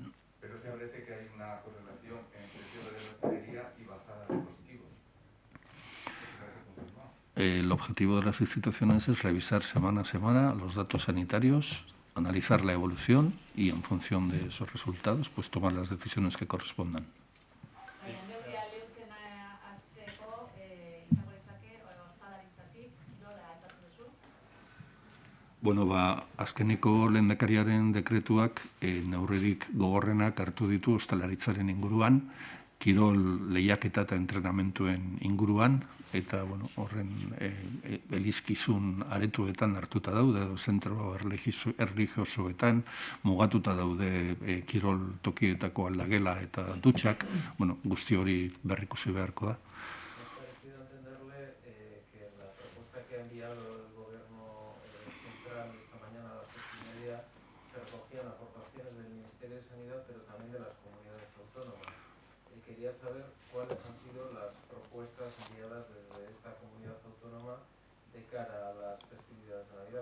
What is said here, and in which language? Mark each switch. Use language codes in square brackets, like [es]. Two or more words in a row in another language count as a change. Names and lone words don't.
[es] Pero se parece que hay una correlación entre el cierre de la hostelería y bajada de positivos. El objetivo de las instituciones es revisar semana a semana los datos sanitarios, analizar la evolución y en función de esos resultados pues tomar las decisiones que correspondan. [eu] Bueno, azkeneko lehendakariaren dekretuak neurririk gogorrenak hartu ditu ostalaritzaren inguruan, kirol lehiaketa eta entrenamentuen inguruan, eta horren elizkizun aretuetan hartuta daude, zentro erlijiosoetan, mugatuta daude kirol tokietako aldagela eta dutxak, guzti hori berrikusi beharko da. [es] Quería saber cuáles han sido las propuestas enviadas desde esta comunidad autónoma de cara a las festividades de Navidad.